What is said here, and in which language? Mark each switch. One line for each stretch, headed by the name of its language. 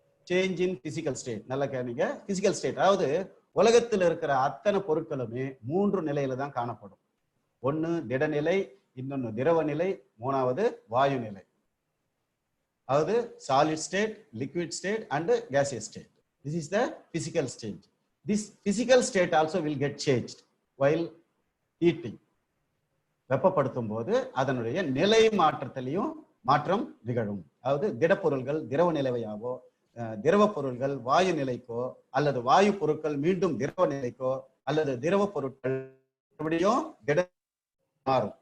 Tamil: Change in physical state நல்லா கேட்டீங்க. Physical state அதாவது உலகத்தில் இருக்கிற அத்தனை பொருட்களுமே 3 நிலையில தான் காணப்படும். ஒன்னு திடநிலை, இன்னொன்னு திரவ நிலை, மூணாவது வாயு நிலை. அதாவது solid state, liquid state and
English: gaseous state. This is the physical state. This physical state also will get changed while heating.
Tamil: வெப்பப்படுத்தும் போது அதனுடைய நிலை மாற்றத்திலையும் மாற்றம் நிகழும். அதாவது திடப்பொருள்கள் திரவ நிலையாவோ, திரவ பொருள்கள் வாயு நிலைக்கோ, அல்லது வாயு பொருட்கள் மீண்டும் திரவ நிலைக்கோ, அல்லது திரவ பொருட்கள் மறுபடியும் திட மாறும்.